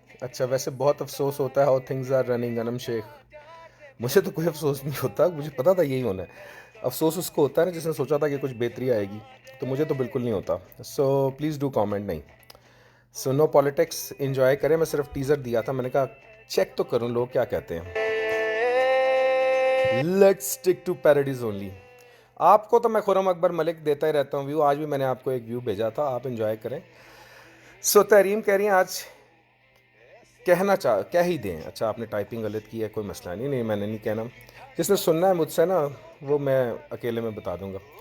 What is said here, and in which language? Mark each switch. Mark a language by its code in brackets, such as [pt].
[hi] अच्छा, वैसे बहुत अफसोस होता है [en] How things are running. [hi] Anam Sheikh, मुझे तो कोई अफसोस नहीं होता, मुझे पता था यही होना है. अफसोस उसको होता है ना जिसने सोचा था कि कुछ बेहतरी आएगी, तो मुझे तो बिल्कुल नहीं होता. [en] So please do comment. [hi] नहीं, [en] so no politics, [hi] इन्जॉय करें. मैं सिर्फ टीज़र दिया था, मैंने कहा चेक तो करूँ लोग क्या कहते हैं. [en] Let's stick to parodies only. [hi] आपको तो मैं खुरम अकबर मलिक देता ही रहता हूँ व्यू. आज भी मैंने आपको एक व्यू भेजा था, आप इन्जॉय करें. सो तहरीम कह रही हैं आज कह ही दें. अच्छा, आपने टाइपिंग गलत की है, कोई मसला नहीं. नहीं, मैंने नहीं कहना. जिसने सुनना है मुझसे ना, वो मैं अकेले में बता दूंगा.